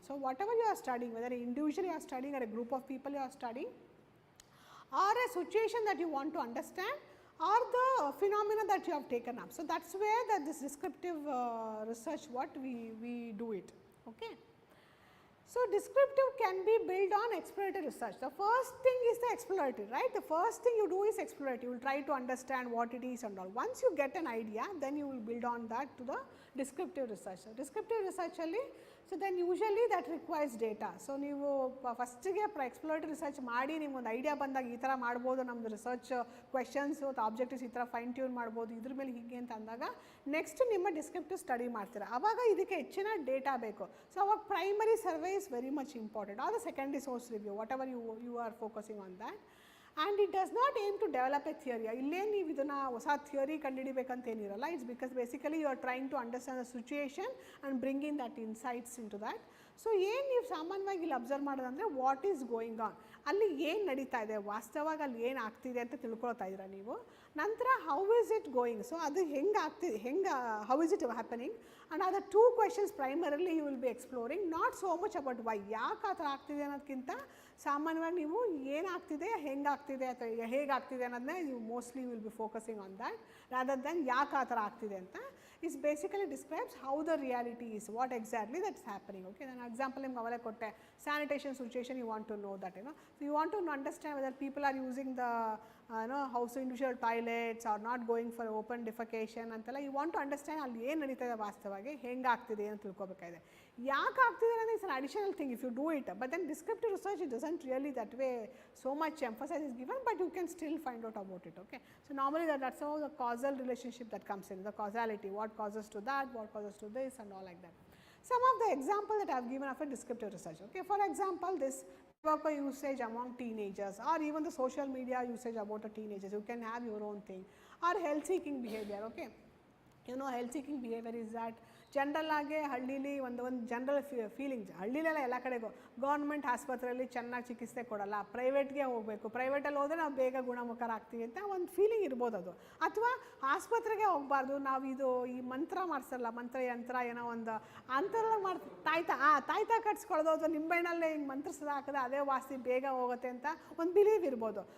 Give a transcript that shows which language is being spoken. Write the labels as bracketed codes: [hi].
[en] So, whatever you are studying, whether individually you are studying or a group of people you are studying, or a situation that you want to understand, or the phenomena that you have taken up. So, that is where this descriptive research what we do it. Okay. So, descriptive can be built on exploratory research. The first thing is the exploratory, right. The first thing you do is exploratory, you will try to understand what it is and all. Once you get an idea, then you will build on that to the descriptive research. So, descriptive research alli, so then usually that requires data. [kn] So, ನೀವು ಫಸ್ಟಿಗೆ exploratory research ಮಾಡಿ ನಿಮ್ಗೆ ಒಂದು idea ಬಂದಾಗ ಈ ಥರ ಮಾಡ್ಬೋದು, ನಮ್ಮದು ರಿಸರ್ಚ್ ಕ್ವೆಶನ್ಸು ಅಥವಾ ಆಬ್ಜೆಕ್ಟಿವ್ಸ್ ಈ ಥರ ಫೈನ್ ಟ್ಯೂನ್ ಮಾಡ್ಬೋದು, ಇದ್ರ ಮೇಲೆ ಹೀಗೆ ಅಂತ ಅಂದಾಗ ನೆಕ್ಸ್ಟ್ ನಿಮ್ಮ ಡಿಸ್ಕ್ರಿಪ್ಟಿವ್ ಸ್ಟಡಿ ಮಾಡ್ತೀರ. ಆವಾಗ ಇದಕ್ಕೆ ಹೆಚ್ಚಿನ ಡೇಟಾ ಬೇಕು. [en] So ಅವಾಗ primary survey is very much important, or the secondary source review, whatever you are focusing on that. And it does not aim to develop a theory. [kn] ಇಲ್ಲೇನು ನೀವು ಇದನ್ನು ಹೊಸ theory ಕಂಡುಹಿಡಿಬೇಕಂತೇನಿರಲ್ಲ. [en] It's because basically you are trying to understand the situation and bring in that insights into that. [kn] So ಏನು ನೀವು ಸಾಮಾನ್ಯವಾಗಿ ಇಲ್ಲಿ observe ಮಾಡೋದಂದರೆ [en] what is going on, [kn] ಅಲ್ಲಿ ಏನು ನಡೀತಾ ಇದೆ, ವಾಸ್ತವವಾಗಿ ಅಲ್ಲಿ ಏನು ಆಗ್ತಿದೆ ಅಂತ ತಿಳ್ಕೊಳ್ತಾ ಇದ್ದೀರಾ ನೀವು. [en] ನಂತರ how is it going, so [kn] ಅದು ಹೆಂಗೆ ಆಗ್ತಿದೆ, [en] How is it happening, and other two questions primarily you will be exploring. Not so much about why, [kn] ಯಾಕೆ ಆ ಥರ ಆಗ್ತಿದೆ ಅನ್ನೋದಕ್ಕಿಂತ ಸಾಮಾನ್ಯವಾಗಿ ನೀವು ಏನಾಗ್ತಿದೆ, ಹೆಂಗಾಗ್ತಿದೆ ಅಥವಾ ಹೇಗಾಗ್ತಿದೆ ಅನ್ನೋದನ್ನೇ ನೀವು [en] mostly will be focusing on that rather than [kn] ಯಾಕೆ ಆ ಥರ ಆಗ್ತಿದೆ ಅಂತ. [en] It basically describes how the reality is, what exactly that is happening. Okay, then example [kn] ನಿಮ್ಗೆ ಅವಲೇ ಕೊಟ್ಟೆ, [en] sanitation situation you want to know that, so you want to understand whether people are using the house individual toilets or not going for open defecation ಅಂತೆಲ್ಲ you want to understand [kn] ಅಲ್ಲಿ ಏನು ನಡೀತಾ ಇದೆ, ವಾಸ್ತವವಾಗಿ ಹೆಂಗಾಗ್ತಿದೆ ಅಂತ ತಿಳ್ಕೊಬೇಕಾಗಿದೆ. ಯಾಕೆ ಆಗ್ತಿದೆ ಅನ್ನೋದು [en] It's an additional thing if you do it, but then descriptive research it doesn't really that way so much emphasis is given, but you can still find out about it. Okay, so normally that's how the causal relationship that comes in, the causality, what causes to that, what causes to this and all like that. Some of the example that I have given of a descriptive research. Okay, for example, this tobacco usage among teenagers, or even the social media usage about the teenagers, you can have your own thing, or health seeking behavior. [kn] Okay, [en] health seeking behavior is that [kn] general ಆಗಿ ಹಳ್ಳಿಲಿ ಒಂದು general feeling, ಹಳ್ಳಿಲೆಲ್ಲ ಎಲ್ಲ ಕಡೆಗೂ government ಆಸ್ಪತ್ರೆಯಲ್ಲಿ ಚೆನ್ನಾಗಿ ಚಿಕಿತ್ಸೆ ಕೊಡಲ್ಲ, ಪ್ರೈವೇಟ್ಗೆ ಹೋಗಬೇಕು, ಪ್ರೈವೇಟಲ್ಲಿ ಹೋದರೆ ನಾವು ಬೇಗ ಗುಣಮುಖರಾಗ್ತೀವಿ ಅಂತ ಒಂದು ಫೀಲಿಂಗ್ ಇರ್ಬೋದು ಅದು. ಅಥವಾ ಆಸ್ಪತ್ರೆಗೆ ಹೋಗಬಾರ್ದು, ನಾವು ಇದು ಈ ಮಂತ್ರ ಮಾಡಿಸಲ್ಲ, ಮಂತ್ರ ಯಂತ್ರ ಏನೋ ಒಂದು ಅಂಥೆಲ್ಲ ತಾಯ್ತಾ ಕಟ್ಸ್ಕೊಳ್ಳೋದು, ಅಥವಾ ನಿಂಬೆಣ್ಣಲ್ಲೇ ಹಿಂಗೆ ಮಂತ್ರಿಸೋದು ಹಾಕಿದ್ರೆ ಅದೇ ವಾಸಿ ಬೇಗ ಹೋಗುತ್ತೆ ಅಂತ ಒಂದು ಬಿಲೀವ್ ಇರ್ಬೋದು.